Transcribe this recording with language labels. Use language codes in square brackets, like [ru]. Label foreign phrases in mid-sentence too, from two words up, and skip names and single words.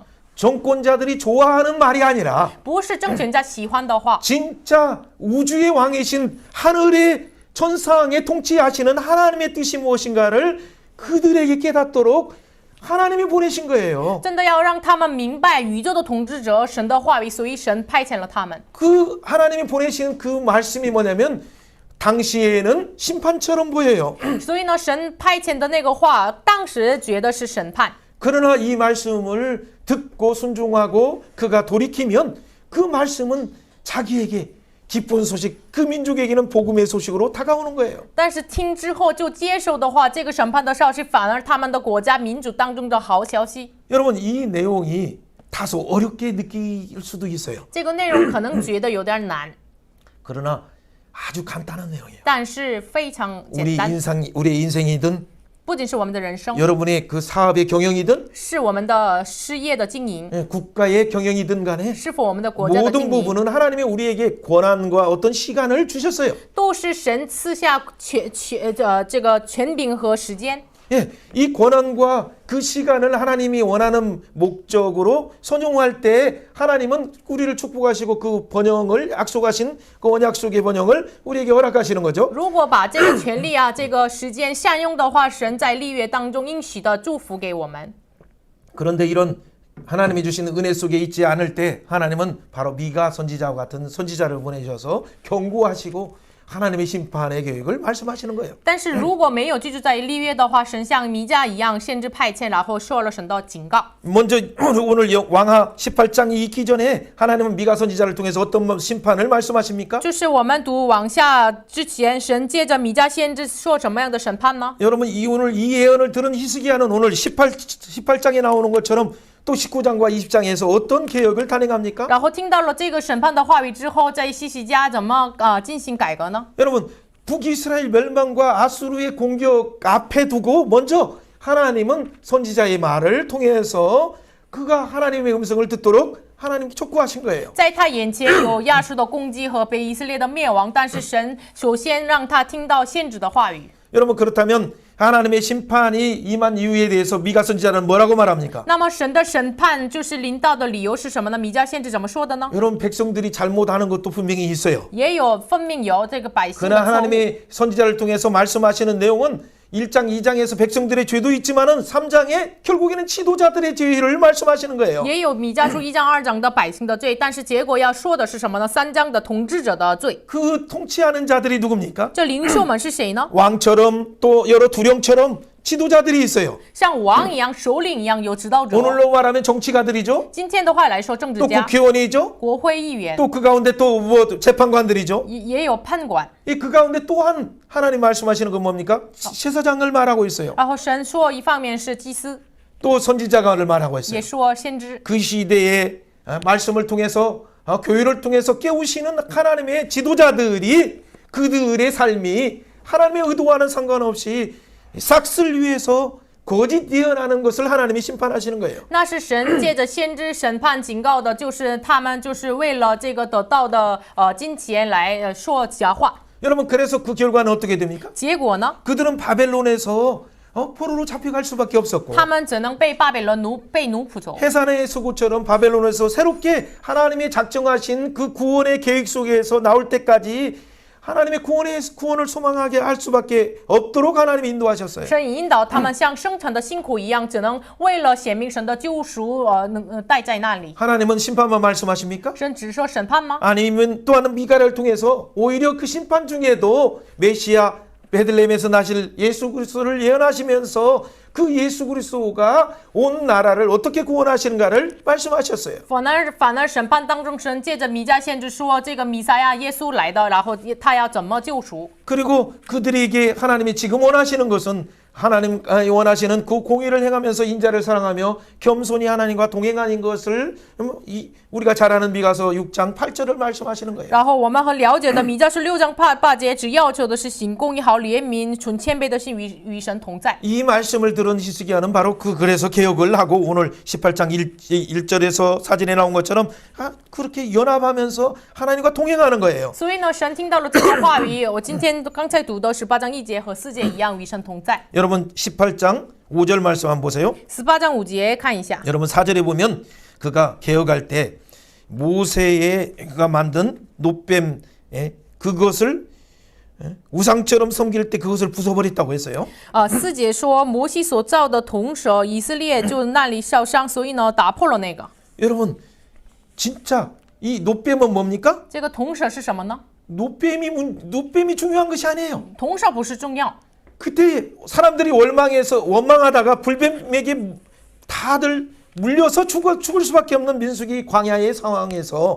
[ko] 정권자들이 좋아하는 말이 아니라 [zh] 不是政权家喜欢的话， [ko] 진짜 우주의 왕이신 하늘의 천상에 통치하시는 하나님의 뜻이 무엇인가를 그들에게 깨닫도록 하나님이 보내신 거예요. [zh] 真的要让他们明白宇宙的统治者神的话语，所以神派遣了他们。 [ko] 그 하나님이 보내신 그 말씀이 뭐냐면 당시에는 심판처럼 보여요. [zh] 所以呢，神派遣的那个话，当时觉得是审判。 [ko] 그러나 이 말씀을 듣고 순종하고 그가 돌이키면 그 말씀은 자기에게 기쁜 소식, 그 민족에게는 복음의 소식으로 다가오는 거예요. [zh] 但是听之后就接受的话，这个审判的消息反而他们的国家民主当中的好消息。 [ko] 여러분 이 내용이 다소 어렵게 느낄 수도 있어요. [zh] 这个内容可能觉得有点难， [ko] 그러나 아주 간단한 내용이에요. [zh] 但是非常简单。 [ko] 우리의 인생이든 [zh] 不仅是我们的人生， [ko] 여러분의 그 사업의 경영이든 [zh] 是我们的事业的经营， [ko] 국가의 경영이든 간에 [zh] 是否我们的国家的 [ko] 모든 [zh] 经营， [ko] 부분은 하나님이 우리에게 권한과 어떤 시간을 주셨어요. [zh] 都是神赐下这个权柄和时间。 [ko] 예, 이 권한과 그 시간을 하나님이 원하는 목적으로 선용할 때 하나님은 우리를 축복하시고 그 번영을 약속하신 그 언약 속의 번영을 우리에게 허락하시는 거죠. [zh] 如果把这个权利啊、这个时间善用的话，神在立约当中应许的祝福给我们。 [ko] 그런데 이런 하나님이 주신 은혜 속에 있지 않을 때 하나님은 바로 미가 선지자와 같은 선지자를 보내셔서 경고하시고 하나님의 심판의 계획을 말씀하시는 거예요. [zh] 但是如果没有居住在立约的话，神像弥迦一样先知派遣，然后说了神的警告。 [ko] 먼저 오늘 왕하 18장이 있기 전에 하나님은 미가 선지자를 통해서 어떤 심판을 말씀하십니까? [zh] 就是我们读往下之前，神借着弥迦先知说什么样的审判呢？ [ko] 여러분 오늘 이 예언을 들은 히스기야는 오늘 18장에 나오는 것처럼 또 19장과 20장에서 어떤 개혁을 단행합니까? [zh] 然后听到了这个审判的话语之后，在西西家怎么进行改革呢？ [ko] 여러분 북이스라엘 멸망과 아수르의 공격 앞에 두고 먼저 하나님은 선지자의 말을 통해서 그가 하나님의 음성을 듣도록 하나님께 촉구하신 거예요. [zh] 在他眼前有亚述的攻击和北以色列的灭亡，但是神首先让他听到先知的话语。 [ko] 여러분 그렇다면 하나님의 심판이 임한 이유에 대해서 미가 선지자는 뭐라고 말합니까? [zh] 那么神的审判就是临到的理由是什么呢？弥迦先知怎么说的呢？ [ko] 여러분 백성들이 잘못하는 것도 분명히 있어요. [zh] 也有分明有这个百姓 [ko] 그러나 [zh] 的错误。 [ko] 하나님의 선지자를 통해서 말씀하시는 내용은 1장, 2장에서 백성들의 죄도 있지만은 3장에 결국에는 지도자들의 죄를 말씀하시는 거예요. [zh] 也有弥迦书1章2章的百姓的罪，但是结果要说的是什么呢？3章的统治者的罪。 [ko] 그 통치하는 자들이 누굽니까? [zh] 这领袖们是谁呢？ [ko] 왕처럼 또 여러 두령처럼 지도자들이 있어요. [zh] 像王一样、首领一样有指导者。 [ko] 오늘로 말하면 정치가들이죠. [zh] 今天的话来说，政治 [ko] 또 [zh] 家、 [ko] 국회의원이죠. [zh] 国会议员， [ko] 또 그 가운데 또 뭐 재판관들이죠. [zh] 也有判官。 [ko] 그 가운데 또한 하나님 말씀하시는 건 뭡니까? 제사장을 말하고 있어요. [zh] 然后神说，一方面是祭司， [ko] 또 선지자를 말하고 있어요. [zh] 也说先知。 [ko] 그 시대의 말씀을 통해서 교회를 통해서 깨우시는 하나님의 지도자들이 그들의 삶이 하나님의 의도와는 상관없이 삭슬 위해서 거짓 예언하는 것을 하나님이 심판하시는 거예요. [zh] 那是神借着先知审判警告的，就是他们就是为了这个得到的金钱来说假话。 [ko] 여러분 그래서 그 결과는 어떻게 됩니까? [zh] 结果呢， [ko] 그들은 바벨론에서 포로로 잡혀갈 수밖에 없었고 [zh] 他们只能被巴比伦被奴仆走。 [ko] 해산의 수고처럼 바벨론에서 새롭게 하나님이 작정하신 그 구원의 계획 속에서 나올 때까지 하나님의 구원을 소망하게 할 수밖에 없도록 하나님이 인도하셨어요. [zh] 神引导他们像生存的辛苦一样，只能为了显明神的救赎待在那里。 [ko] 하나님은 심판만 말씀하십니까? [zh] 神只说审判吗？ [ko] 아니면 또 하는 미가를 통해서 오히려 그 심판 중에도 메시아 베들레헴에서 나실 예수 그리스도를 예언하시면서 그 예수 그리스도가 온 나라를 어떻게 구원하시는가를 말씀하셨어요. [zh] 反而审判当中，神借着弥迦先知说，这个弥赛亚耶稣来的，然后他要怎么救赎？ [ko] 그리고 그들에게 하나님이 지금 원하시는 것은 하나님 원하시는 그 공의를 행하면서 인자를 사랑하며 겸손히 하나님과 동행하는 것을 우리가 잘 아는 미가서 6장 8절을 말씀하시는 거예요. [zh] 然后我们很了解的弥迦是6章8节，只要求的是行公义、好怜悯、存谦卑的心与神同在。 [ko] 이 말씀을 들은 히스기야는 바로 그래서 개혁을 하고 오늘 18장 1절에서 사진에 나온 것처럼 그렇게 연합하면서 하나님과 동행하는 거예요. [zh] 所以呢，神听到了这个话语，我今天刚才读的18章1节和4节一样，与神同在。 [ko] 여러분 18장 5절 말씀 한번 보세요. [zh] 18 章5节看一下。 [ko] 여러분 4절에 보면 그가 개혁할 때 모세의 그가 만든 노뱀 그것을 우상처럼 섬길 때 그것을 부숴버렸다고 했어요. [zh] 4 节说摩西所造的铜蛇，以色列就那里烧伤，所以呢打破了那个。 [ko] 여러분 진짜 이 노뱀은 뭡니까? [zh] 这个铜蛇是什么呢？ [ko] 노뱀이 중요한 것이 아니에요. [zh] 铜蛇不是重要， [ko] 그때 사람들이 원망하다가 불뱀에게 다들 물려서 죽을 수밖에 없는 민수기 광야의 상황에서